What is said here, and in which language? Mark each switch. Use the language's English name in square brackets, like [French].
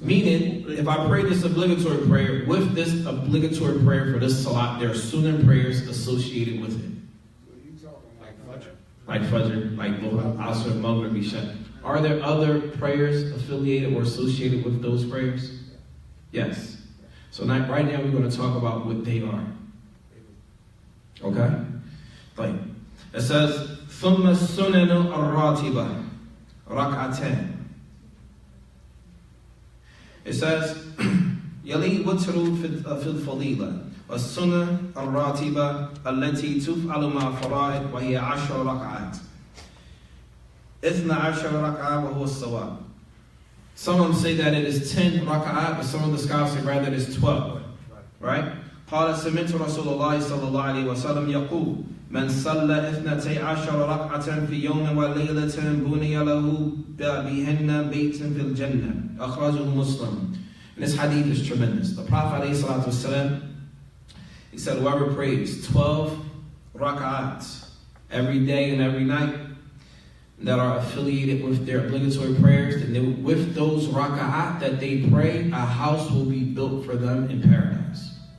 [English] Meaning, if I pray this obligatory prayer, with this obligatory prayer for this Salat, there are Sunnah prayers associated with it. So you talking like Fajr. Like Fajr, like Dhuhr, Asr, Maghrib, Isha. Are there other prayers affiliated or associated with those prayers? Yes. So now, right now we're going to talk about what they are. Okay? Like, it says, [Arabic] ثُمَّ السُّنَنُ الرَّاتِبَةِ رَكْعَتَانِ. [English] It says, [Arabic] يَلِي وَتْرُ فِي الْفَضِيلَةِ وَالسُّنَنُ الرَّاتِبَةِ الَّتِي تُفْعَلُ مَعَ فَرَائِض وَهِيَ 10 رَكْعَاتٍ 12 رَكْعَةٍ وَهُوَ الصَّوَابُ. [English] Some of them say that it is 10 raka'at, but some of the scholars say rather it is 12. Right? [Arabic] قال سمعت رسول الله صلى الله عليه وسلم يقول من صلى 12 ركعة في يوم وليلة بني له بهن بيت في الجنة. أخرجه مسلم. [English] And this hadith is tremendous. The Prophet ﷺ, he said, whoever prays 12 raka'at every day and every night that are affiliated with their obligatory prayers, and with those raka'at that they pray, a house will be built for them in paradise.